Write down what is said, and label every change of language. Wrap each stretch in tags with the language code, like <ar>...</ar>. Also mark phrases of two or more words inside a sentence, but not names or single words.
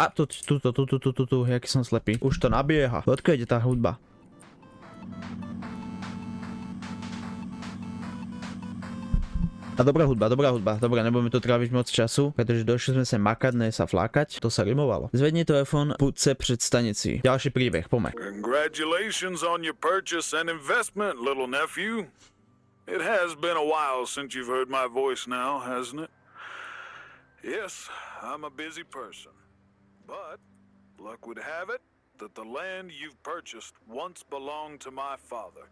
<sk>A tu, jaký som slepý. Už to nabieha. Odkiaľ ide tá hudba? A dobrá hudba. Dobre, nebudeme tu tráviť moc času, pretože došli sme sa makať, ne sa flákať. To sa rimovalo.</sk> <cs>Zvedni telefon, púď před stanici.</cs> <sk>Ďalší príbeh, poďme.</sk> <en>Congratulations on your purchase and investment, little nephew. It has been a while since you've heard my voice now, hasn't it? Yes, I'm a busy person. But luck would have it that the land you've purchased once belonged to my father.</en>